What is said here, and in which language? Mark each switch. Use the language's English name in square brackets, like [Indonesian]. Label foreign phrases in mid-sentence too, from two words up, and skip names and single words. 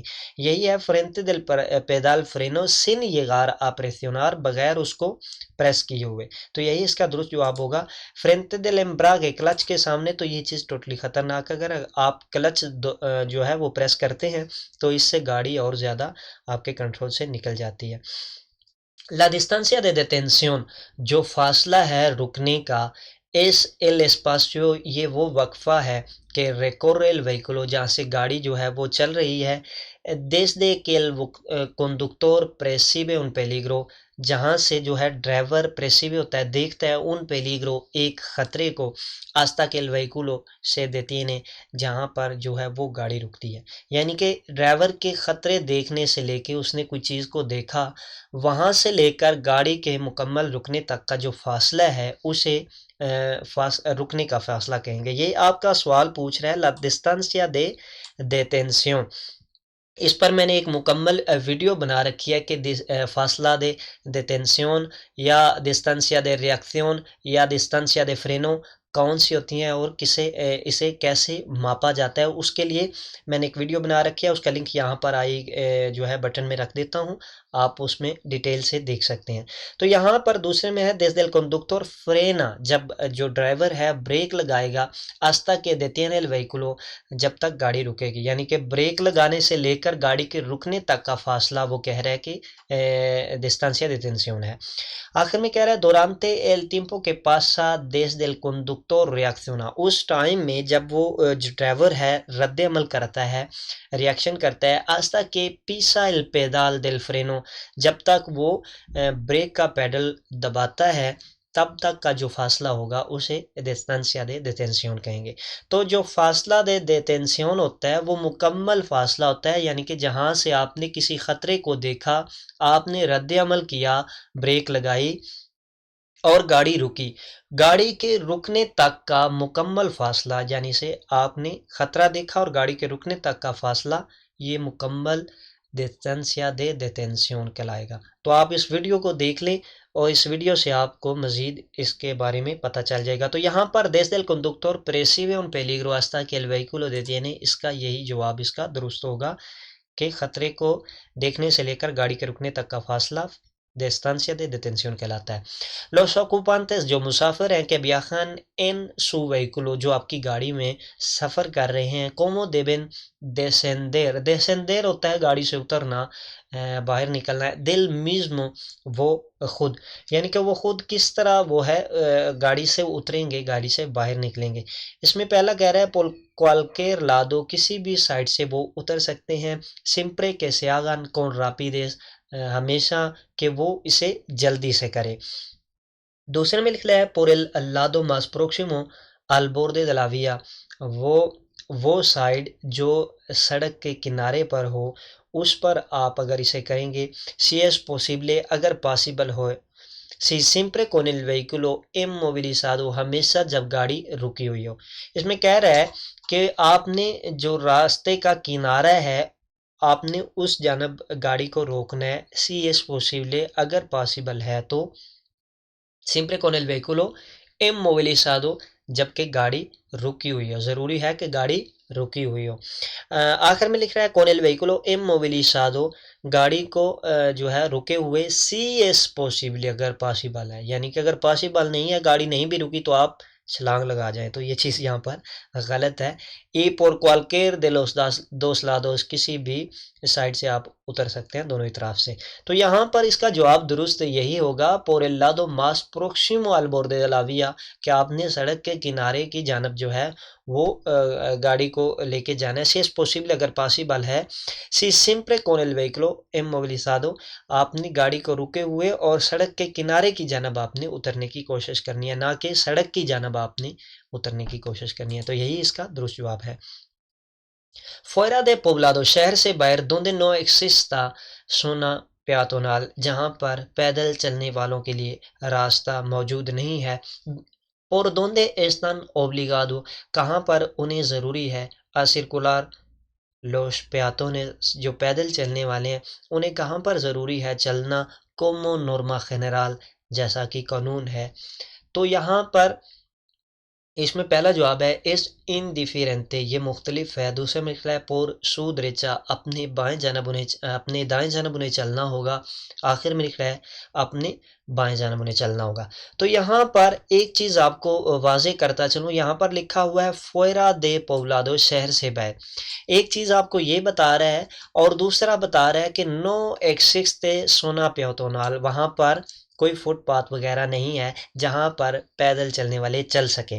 [Urdu] یہی ہے [Spanish] frente del pedal freno sin llegar apresionar, [Urdu] بغیر اس کو پریس کیے ہوئے، تو یہی اس کا درست جواب ہوگا [Spanish] frente del embrague, [Urdu] کلچ کے سامنے، تو یہ چیز ٹوٹلی خطرناک ہے، اگر آپ کلچ جو ہے وہ پریس کرتے ہیں تو اس سے گاڑی اور زیادہ آپ کے کنٹرول سے نکل جاتی ہے۔ [Spanish] La distancia de detención، [Urdu] جو فاصلہ ہے رکنے کا، [Spanish] es el espacio، [Urdu] یہ وہ وقفہ ہے کہ [Spanish] recorre el vehículo، [Urdu] جہاں سے گاڑی جو ہے وہ چل رہی ہے، [Spanish] desde que el conductor percibe un peligro، [Urdu] جہاں سے جو ہے ڈرائیور پریسیوی ہوتا ہے، دیکھتا ہے [Spanish] un peligro، [Urdu] ایک خطرے کو، [Spanish] hasta que el vehículo se detiene، [Urdu] جہاں پر جو ہے وہ گاڑی رکتی ہے، یعنی کہ ڈرائیور کے خطرے دیکھنے سے لے کے اس نے کوئی چیز کو دیکھا، وہاں سے لے کر گاڑی کے مکمل رکنے تک کا جو فاصلہ ہے اسے رکنے کا فاصلہ کہیں گے۔ یہ آپ کا سوال پوچھ رہا ہے لا [Spanish] distancia de detención، [Urdu] اس پر میں نے ایک مکمل ویڈیو بنا رکھی ہے کہ فاصلہ [Spanish] de detención [Urdu] یا [Spanish] distancia de reacción [Urdu] یا [Spanish] distancia de freno [Urdu] کون سی ہوتی ہیں اور اسے کیسے ماپا جاتا ہے. اس کے لیے میں نے ایک ویڈیو بنا رکھی ہے، اس کا لنک یہاں پر جو ہے بٹن میں رکھ دیتا ہوں، آپ اس میں ڈیٹیل سے دیکھ سکتے ہیں. تو یہاں پر دوسرے میں ہے [Spanish] desde el conductor frena، [Urdu] جب جو ڈرائیور ہے بریک لگائے گا [Spanish] hasta que detiene el vehículo، [Urdu] جب تک گاڑی رکے گی، یعنی کہ بریک لگانے سے لے کر گاڑی کے رکنے تک کا فاصلہ وہ کہہ رہا ہے کہ [Spanish] distancia de detención [Urdu] ہے. آخر میں کہہ رہا ہے [Spanish] durante el tiempo que pasa desde el conductor reacciona، [Urdu] اس ٹائم میں جب وہ جو ڈرائیور ہے رد عمل کرتا ہے، ریاکشن کرتا ہے [Spanish] hasta que pisa el pedal del freno، [Urdu] جب تک وہ بریک کا پیڈل دباتا ہے تب تک کا جو فاصلہ ہوگا اسے [Spanish] distancia de detención [Urdu] کہیں گے. تو جو فاصلہ [Spanish] de detención [Urdu] ہوتا ہے وہ مکمل فاصلہ ہوتا ہے، یعنی کہ جہاں سے آپ نے کسی خطرے کو دیکھا، آپ نے رد عمل کیا، بریک لگائی اور گاڑی رکی، گاڑی کے رکنے تک کا مکمل فاصلہ، یعنی سے آپ نے خطرہ دیکھا اور گاڑی کے رکنے تک کا فاصلہ، یہ مکمل [Spanish] distancia de detención [Urdu] کہلائے گا. تو آپ اس ویڈیو کو دیکھ لیں اور اس ویڈیو سے آپ کو مزید اس کے بارے میں پتہ چل جائے گا. تو یہاں پر [Spanish] desde el conductor percibe un peligro hasta que el vehículo detiene، [Urdu] اس کا یہی جواب اس کا درست ہوگا کہ خطرے کو دیکھنے سے لے کر گاڑی کے رکنے تک کا فاصلہ [Spanish] distancia de detención [Urdu] کہلاتا ہے. [Spanish] los ocupantes، [Urdu] جو مسافر ہیں کہ [Spanish] viajan en su vehículo، [Urdu] جو آپ کی گاڑی میں سفر کر رہے ہیں، [Spanish] como deben descender، [Urdu] descender ہوتا ہے گاڑی سے اترنا، باہر نکلنا ہے، [Spanish] del mismo [Urdu] وہ خود، یعنی کہ وہ خود کس طرح وہ ہے گاڑی سے اتریں گے، گاڑی سے باہر نکلیں گے. اس میں پہلا کہہ رہا ہے [Spanish] cualquier lado، [Urdu] کسی بھی سائڈ سے وہ اتر سکتے ہیں، [Spanish] siempre que se hagan con rapidez، [Urdu] ہمیشہ کہ وہ اسے جلدی سے کرے. دوسرے میں لکھ لیا ہے [Spanish] por el lado más próximo al borde de la vía، [Urdu] وہ سائڈ جو سڑک کے کنارے پر ہو اس پر آپ اگر اسے کریں گے. [Spanish] si es posible، [Urdu] اگر پاسبل ہو. [Spanish] si siempre con el vehículo inmovilizado، [Urdu] ہمیشہ جب گاڑی رکی ہوئی ہو. اس میں کہہ رہا ہے کہ آپ نے جو راستے کا کنارہ ہے آپ نے اس جانب گاڑی کو روکنا ہے. [Spanish] si es posible، [Urdu] اگر پاسبل ہے تو. [Spanish] siempre con el vehículo inmovilizado، [Urdu] جبکہ گاڑی رکی ہوئی ہو، ضروری ہے کہ گاڑی رکی ہوئی ہو. آخر میں لکھ رہا ہے [Spanish] con el vehículo inmovilizado، [Urdu] گاڑی کو جو ہے رکے ہوئے. [Spanish] si es posible، [Urdu] اگر پاسبل ہے، یعنی کہ اگر پاسبل نہیں ہے، گاڑی نہیں بھی رکی تو آپ چھلانگ لگا جائیں، تو یہ چیز یہاں پر غلط ہے. [Spanish] y por cualquier de los dos lados، [Urdu] کسی بھی سائڈ سے آپ اتر سکتے ہیں، دونوں ہی طرف سے. تو یہاں پر اس کا جواب درست یہی ہوگا [Spanish] por el lado más próximo al borde de la vía، [Urdu] کہ آپ نے سڑک کے کنارے کی جانب جو ہے وہ گاڑی کو لے کے جانا ہے. [Spanish] si es posible، [Urdu] اگر پاسبل ہے. [Spanish] si siempre con el vehículo inmovilizado، [Urdu] آپ نے گاڑی کو رکے ہوئے اور سڑک کے کنارے کی جانب آپ نے اترنے کی کوشش کرنی ہے، نہ کہ سڑک کی جانب آپ نے اترنے کی کوشش کرنی ہے. تو یہی اس کا درست جواب ہے. [Spanish] fuera de poblado، [Urdu] شہر سے باہر [Spanish] donde no exista zona peatonal، [Urdu] جہاں پر پیدل چلنے والوں کے لیے راستہ موجود نہیں ہے. [Spanish] por donde están obligados، [Urdu] کہاں پر انہیں ضروری ہے [Spanish] a circular los peatones، [Urdu] جو پیدل چلنے والے ہیں انہیں کہاں پر ضروری ہے چلنا [Spanish] como norma general، [Urdu] جیسا کہ قانون ہے. تو یہاں پر اس میں پہلا جواب ہے اس indiferente، یہ مختلف ہے. دوسرے میں لکھا ہے [Spanish] por su derecha، [Urdu] اپنے دائیں جانب انہیں چلنا ہوگا. آخر میں لکھ رہا ہے اپنے بائیں جانب انہیں چلنا ہوگا. تو یہاں پر ایک چیز آپ کو واضح کرتا چلوں، یہاں پر لکھا ہوا ہے [Spanish] fuera de poblado، [Urdu] شہر سے باہر. ایک چیز آپ کو یہ بتا رہا ہے اور دوسرا بتا رہا ہے کہ [Spanish] no existe zona peatonal، [Urdu] وہاں پر کوئی فٹ پاتھ وغیرہ نہیں ہے جہاں پر پیدل چلنے والے چل سکیں.